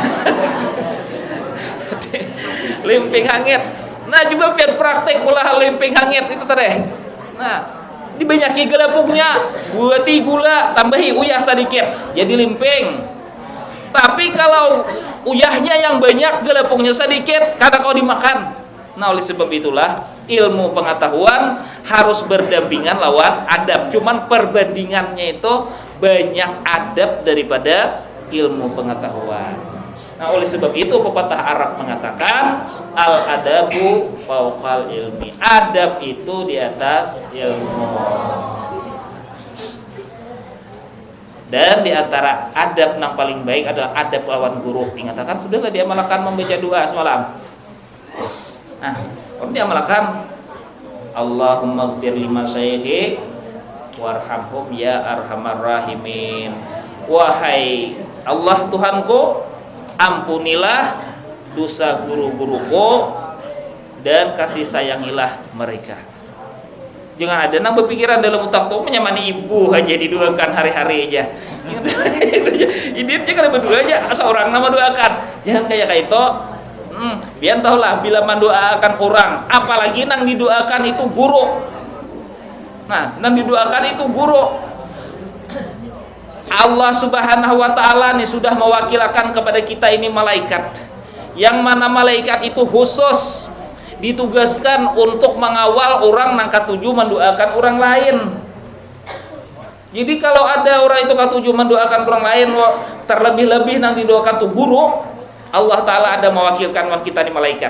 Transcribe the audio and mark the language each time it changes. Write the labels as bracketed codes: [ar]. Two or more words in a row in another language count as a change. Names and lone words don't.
[bjn] Lempeng hangit. Nah coba biar praktek ulah lempeng hangit itu tadi. Nah dibanyaki gelapungnya, buati gula, tambahi uyah sedikit, jadi lempeng. Tapi kalau uyahnya yang banyak, gelapungnya sedikit, kada kau dimakan. [id] Nah oleh sebab itulah ilmu pengetahuan harus berdampingan lawan adab. Cuman perbandingannya itu banyak adab daripada ilmu pengetahuan. Nah oleh sebab itu pepatah Arab mengatakan [ar] الأدب فوق العلم. [id] Adab itu di atas ilmu. Dan di antara adab yang paling baik adalah adab lawan guru. Dikatakan sudahlah diamalkan membaca doa semalam. Nah, kalau diamalkan [ar] اللهم اغفر لمشايخي وارحمهم يا أرحم الراحمين. [id] Wahai Allah Tuhanku, ampunilah dosa guru-guruku dan kasih sayangilah mereka. [bjn] Jangan ada nang berpikiran dalam otak tuh menyamani ibu aja didoakan hari-hari aja. Ini dia kan berdua aja seorang nama doakan. [id] Jangan kayak itu. Biar tahulah bila mendoakan orang, apalagi nang didoakan itu guru. Nah, nang didoakan itu guru. Allah Subhanahu wa taala nih sudah mewakilkan kepada kita ini malaikat. Yang mana malaikat itu khusus ditugaskan untuk mengawal orang nang katuju mendoakan orang lain. Jadi kalau ada orang itu katuju mendoakan orang lain, terlebih-lebih nang didoakan tuh guru, Allah Ta'ala ada mewakilkan kita di malaikat.